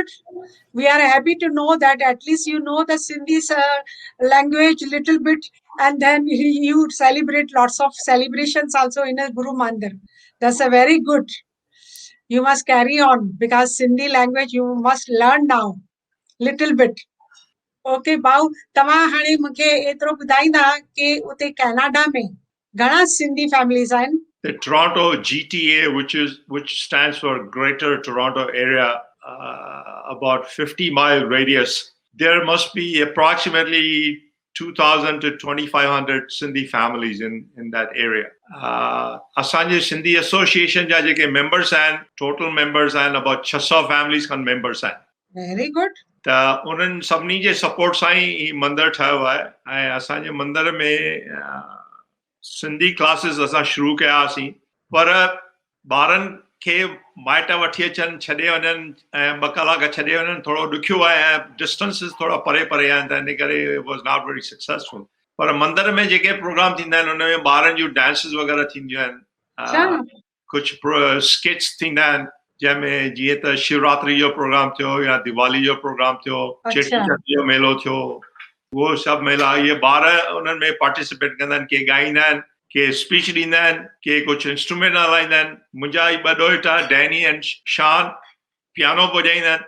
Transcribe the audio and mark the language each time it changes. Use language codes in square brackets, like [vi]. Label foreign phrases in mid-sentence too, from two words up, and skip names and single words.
[en] We are happy to know that at least you know the Sindhi language a little bit, and then you celebrate lots of celebrations also in a Guru Mandir. That's a very good. You must carry on because Sindhi language you must learn now, little bit. Okay, Bau, [sd] तव्हां हाणे मूंखे एतिरो ॿुधाईंदा कि उते कनाडा में घणा सिंधी families आहिनि? [en] the Toronto GTA, which stands for Greater Toronto Area, about 50-mile radius, there must be approximately 2,000 to 2,500 Sindhi families in that area. Asanje Sindhi Association [sd] جا جيڪي [en] members and total members and about 600 families kan members and. Very good. [sd] त उन्हनि सभिनी जे सपोर्ट सां ई मंदरु ठहियो आहे ऐं असांजे मंदर में सिंधी क्लासिस असां शुरू कयासीं पर ॿारनि खे माइट वठी अचनि छॾे वञनि ऐं 2 कलाक छॾे वञनि थोरो ॾुखियो आहे ऐं डिस्टेंसिस थोरा परे परे आहिनि त इन करे [en] was not very successful [sd] पर मंदर में जेके प्रोग्राम थींदा आहिनि उन में ॿारनि जूं डांसिस वग़ैरह थींदियूं आहिनि कुझु स्किट्स थींदा आहिनि जंहिंमें जीअं त शिवरात्रि जो प्रोग्राम थियो या दिवाली जो प्रोग्राम थियो चेटीचंड जो मेलो थियो उहो सभु मेला इहे ॿार उन्हनि में पार्टिसिपेट कंदा आहिनि के ॻाईंदा आहिनि के स्पीच ॾींदा आहिनि के कुझु इंस्ट्रूमेंट हलाईंदा आहिनि मुंहिंजा ई 2 ॾोहिटा डैनी ऐं शान पियानो वॼाईंदा आहिनि